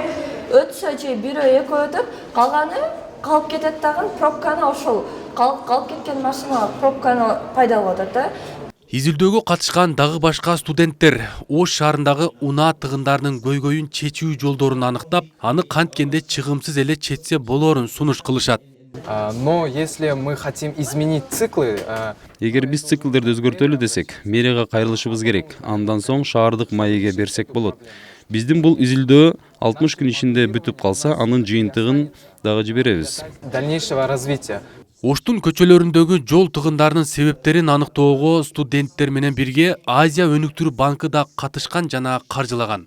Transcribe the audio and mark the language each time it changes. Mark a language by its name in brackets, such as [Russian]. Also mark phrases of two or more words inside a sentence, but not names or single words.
[Kyrgyz] Өтсө же бирөө экөө өтүп, калганы калып кетет дагы, пробканы ошол калып кеткен машиналар пробканы пайда болуп атат да. Изилдөөгө катышкан дагы башка студенттер Ош шаарындагы унаа тыгындарынын көйгөйүн чечүү жолдорун аныктап, аны канткенде чыгымсыз эле четсе болоорун сунуш кылышат. [Russian] Но если мы хотим изменить циклы, [Kyrgyz] эгер биз циклдерди өзгөртөлү десек, мэрияга кайрылышыбыз керек. Андан соң шаардык маегге берсек болот. Биздин бул изилдөө 60 күн ичинде бүтүп калса, анын жыйынтыгын дагы жиберебиз. [Russian] дальнейшего развития. [Kyrgyz] Оштун көчөлөрүндөгү жол тыгындарынын себептерин аныктоого студенттер менен бирге Азия өнүктүрүү банкы да катышкан жана каржылаган.